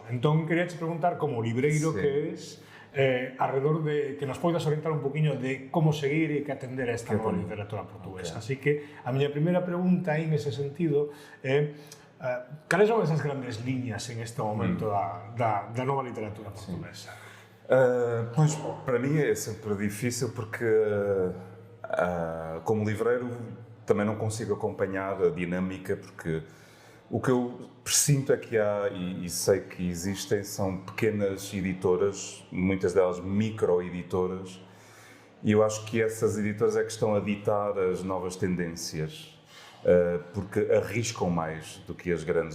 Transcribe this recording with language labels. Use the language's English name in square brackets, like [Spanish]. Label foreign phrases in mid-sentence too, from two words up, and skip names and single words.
[Galician] Entón, queríache preguntar, como libreiro que és, alrededor de que nos poidas orientar un poquinho de como seguir e que atender a esta nova literatura portuguesa. Así que a miña primeira pregunta aí nese sentido é cales son esas grandes liñas en este momento da nova literatura portuguesa? [Portuguese] Pois, para mim é sempre difícil porque, como livreiro, também não consigo acompanhar a dinâmica, porque o que eu presinto é que há, e sei que existem, são pequenas editoras, muitas delas micro-editoras, e eu acho que essas editoras é que estão a ditar as novas tendências, porque arriscam mais do que as grandes.